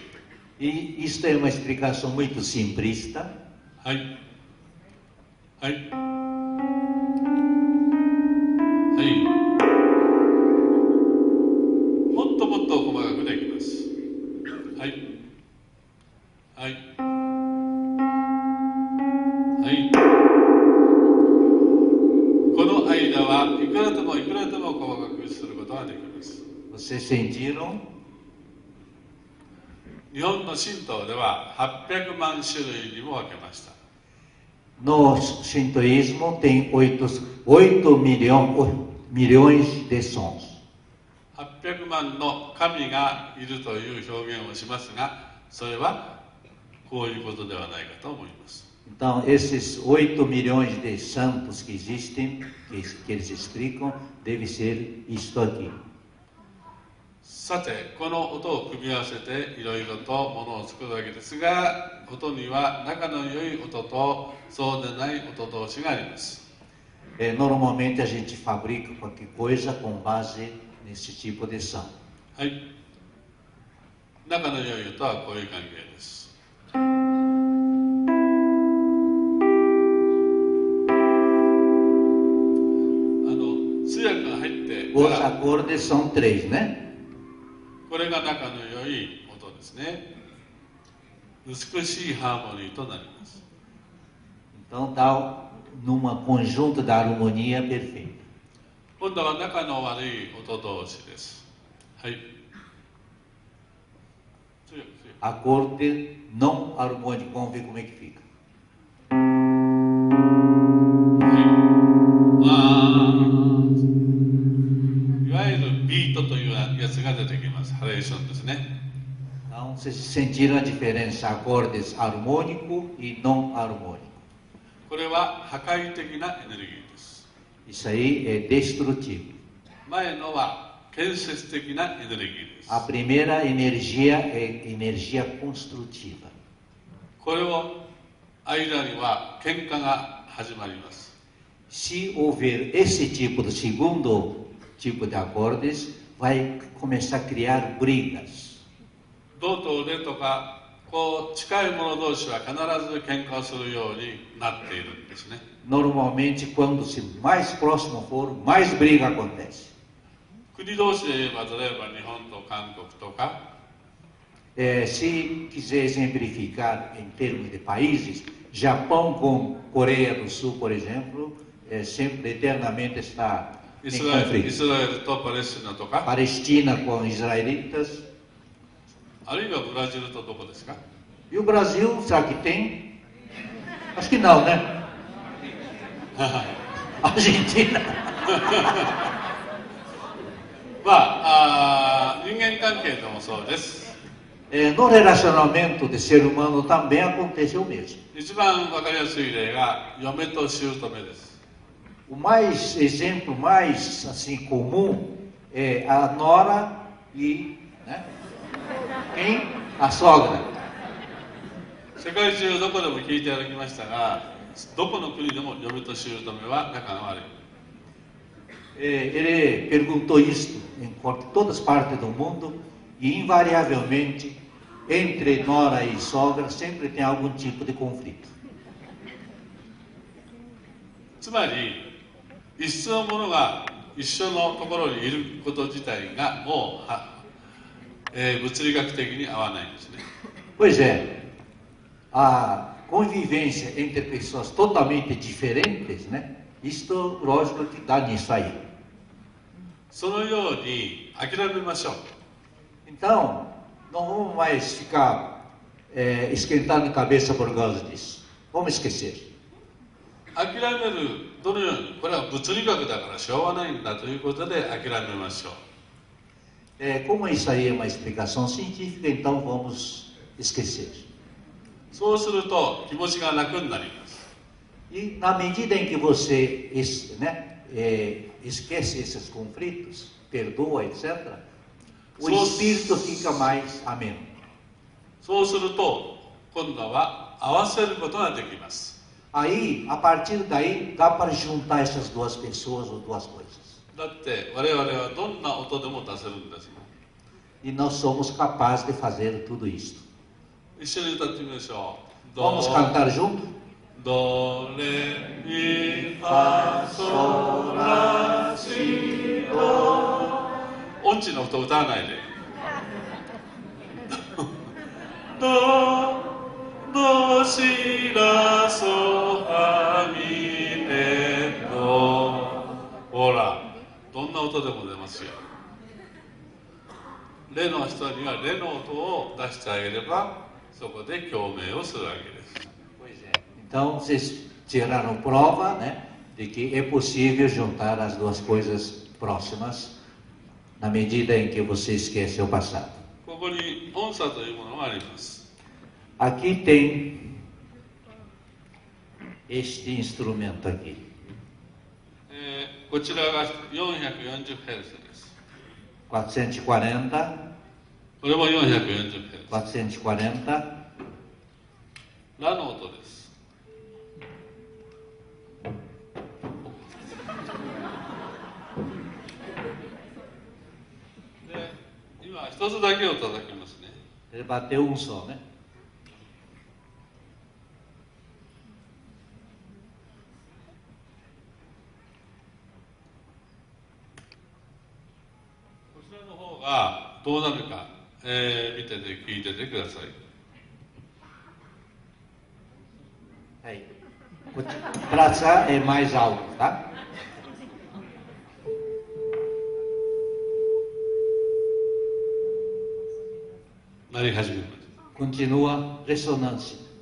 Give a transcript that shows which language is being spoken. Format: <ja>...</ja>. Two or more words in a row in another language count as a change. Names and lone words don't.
<pt>E isto é uma explicação muito simplista.</pt> <ja>はい。はい。はい。もっともっと細かくできます。はい。はい。はい。この間はいくらでもいくらでも細かくすることができます。</ja> <pt>Vocês sentiram?</pt> <ja>日本の神道では800万種類にも分けました。</ja> <pt>No Shintoísmo tem 8 milhões de sons.</pt> <ja>800 万の神がいるという表現をしますが、それはこういうことではないかと思います。</ja> <pt>Então, esses 8 milhões de santos que existem, que eles explicam, deve ser isto aqui.</pt> <ja>さて、この音を組み合わせていろいろとものを作るわけですが、音には仲の良い音とそうでない音同士があります。</ja> <pt>Normalmente a gente fabrica qualquer coisa com base nesse tipo de som.</pt> <ja>はい。仲の良い音はこういう関係です。通訳が入ってか</ja> <pt>Os</pt> <ja>ら</ja> <pt>acordes são 3, né?</pt> <ja>これが仲の良い音ですね。美しいハーモニーとなります。</ja> <pt>Então dá numa conjunto da harmonia perfeita.</pt> <ja>今度は仲の悪い音同士です。はい。通訳。</ja> <pt>Acorde não harmônico, vamos ver como é que fica.</pt> <ja>いわゆるビートというやつが出てきます。ハレーションですね。</ja> <pt>Então vocês sentiram a diferença acordes harmônico e não harmônico.</pt> <ja>これは破壊的なエネルギーです。</ja> <pt>Isso aí é destrutivo.</pt> <ja>前のは建設的なエネルギーです。</ja> <pt>A primeira energia é energia construtiva.</pt> <ja>これを間には喧嘩が始まります。</ja> <pt>Se houver esse tipo de segundo tipo de acordes, vai começar a criar brigas.</pt> <ja>道と腕とかこう近い者同士は必ず喧嘩をするようになっているんですね。</ja> <pt>Normalmente, quando se mais próximo for, mais briga acontece.</pt> <ja>国同士で言えば、例えば日本と韓国とか、</ja> <pt>Se quiser exemplificar em termos de países, Japão com Coreia do Sul, por exemplo, sempre eternamente está</pt> <ja>イ</ja> <pt>em</pt> <ja>スラエル</ja> <pt>conflito.</pt> <ja>とパレスチナとか、</ja> <pt>Palestina com israelitas.</pt> <ja>あるいはブラジルとどこですか？</ja> <pt>E o Brasil, será que tem? Acho que não, né? Argentina.</pt> <ja>人間関係でもそうです。</ja> <pt>No relacionamento de ser humano também acontece o mesmo.</pt> <ja>一番わかりやすい例が嫁と姑です。</ja> <pt>O exemplo mais assim comum é a nora e, né, quem? A sogra.</pt> <ja>世界中どこでも聞いていただきましたが、どこの国でも嫁と姑は仲が悪い。</ja> <pt>Ele perguntou isto em todas as partes do mundo e invariavelmente entre nora e sogra sempre tem algum tipo de conflito.</pt> <ja>つまり一緒のものが一緒のところにいること自体がもう、物理学的に合わないんですね。</ja> <pt>Pois é, a convivência entre pessoas totalmente diferentes, né? Isto, lógico, que dá nisso aí.</pt> <ja>そのように諦めましょう。</ja> <pt>Então, não vamos mais ficar esquentando a cabeça por causa disso. Vamos esquecer.</pt> <ja>諦める、どのように、これは物理学だからしょうがないんだということで諦めましょう。</ja> <pt>Como isso aí é uma explicação científica, então vamos esquecer.</pt> <ja>そうすると気持ちが楽になります。</ja> <pt>E na medida em que você esquece esses conflitos, perdoa, etc., o espírito fica mais ameno.</pt> <ja>そうすると今度は合わせることができます。</ja> <pt>Aí, a partir daí, dá para juntar essas duas pessoas ou duas coisas.</pt> <ja>だって我々はどんな音でも出せるんですもん。</ja> <pt>E nós somos capazes de fazer tudo isso.</pt> <ja>一緒に歌ってみましょう。</ja> <pt>Vamos cantar junto?</pt> <ja>ドレミファソラシド。音痴の人歌わないで。ドシラソファミレド。ほら、どんな音でも出ますよ。レの人にはレの音を出してあげれば、そこで共鳴をするわけです。</ja> <pt>Então, vocês tiraram prova, né, de que é possível juntar as duas coisas próximas na medida em que você esquece o passado.</pt> <ja>ここに音叉というものがあります。</ja> <pt>Aqui tem este instrumento aqui.</pt> <ja>こちらが 440Hz です。</ja> <pt>440,</pt> <ja>これも 440Hz。</ja> <pt>440,</pt> <ja>ラの音です。で、今一つだけを叩きますね。</ja> <pt>ele bateu um só, né?</pt> <ja>こちらの方がどうなるか、見てて聞いててください。</ja> <pt>Aí. Para cá é mais alto, tá? Continua ressonância.</pt>